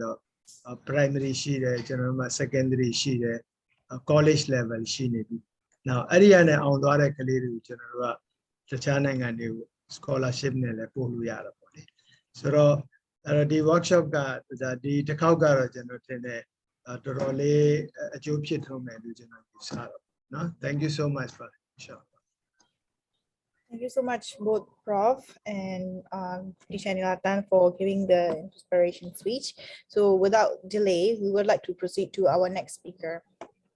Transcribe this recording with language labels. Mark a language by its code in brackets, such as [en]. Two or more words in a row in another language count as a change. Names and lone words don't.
[my] တော့ primary ရှိတယ်ကျွန်တော်တို့မှာ secondary ရှိတယ် [en] college level [my] ရှိနေပြီနောက်အဲ့ဒီကနေအောင်သွားတဲ့ကလေးတွေကိုကျွန်တော်တို့ကတခြားနိုင်ငံတွေကို scholarship နဲ့လည်းပို့လို့ရတာပေါ့လေဆိုတော့အဲ့ဒီ workshop ကဒီတစ်ခေါက်ကတော့ကျွန်တော်ထင်တယ်တော်တော်လေးအကျိုးဖြစ်ထုံးမယ်လို့ကျွန်တော်ယူဆတော့เนาะ [en] thank you so much for sure Thank you so much, both Prof and Teacher Nilatan, for giving the inspiration speech. So without delay, we would like to proceed to our next speaker.